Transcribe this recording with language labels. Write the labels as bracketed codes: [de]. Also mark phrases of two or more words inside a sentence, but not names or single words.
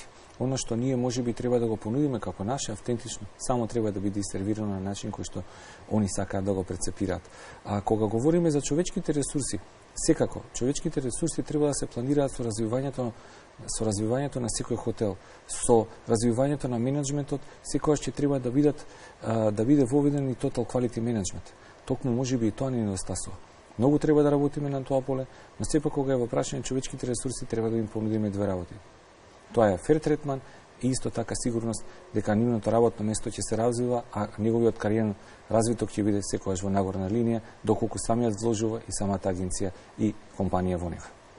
[mk] Оно што ние можеби треба да го понудиме како наше автентично, само треба да биде сервирано на начин кој што они сакаат да го прецепираат. А кога говориме за човечките ресурси, секако човечките ресурси треба да се планираат со развивањето на секој хотел, со развивањето на менеджментот, секогаш ќе треба да биде воведен и [en] total quality management. [mk] Токму можеби и тоа не недостасува. Многу треба да работиме на тоа поле, но сепак кога е во прашање човечките ресурси треба да им понудиме две работи. Тоа е фер третман и исто така сигурност дека нивното работно место ќе се развива, а неговиот кариерен развиток ќе биде секогаш во нагорна линија, доколку самиот вложува и самата агенција и компанија во него.